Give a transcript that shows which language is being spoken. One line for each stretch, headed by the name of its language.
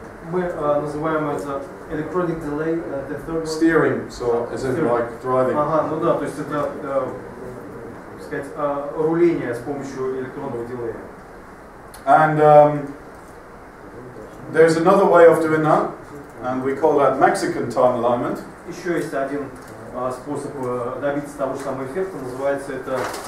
Russian: Мы называем это
English: electronic delay Steering, so as in like driving.
Russian: Ага, ну да, то есть это, так сказать, руление с помощью электронного дилея.
English: And there's another way of doing that, and we call that Mexican time alignment.
Russian: Еще есть один способ добиться того же самого эффекта, называется это